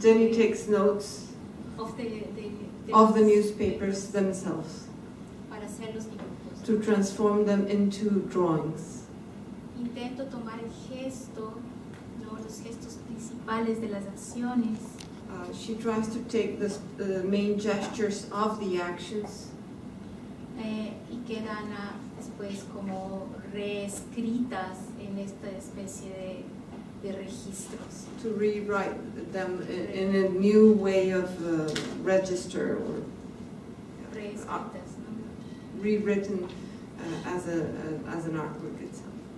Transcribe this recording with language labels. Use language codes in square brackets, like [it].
[en] Jenny takes notes of the newspapers themselves [es] para hacer los dibujos. [en] To transform them into drawings. [es] Intento tomar el gesto, ¿no? Los gestos principales de las acciones. [en] She tries to take the main gestures of the actions. [es] Y quedan después como reescritas en esta especie de registros. [en] To rewrite them in a new way of register or [es] reescritas, ¿no? [en] Rewritten as an artwork itself.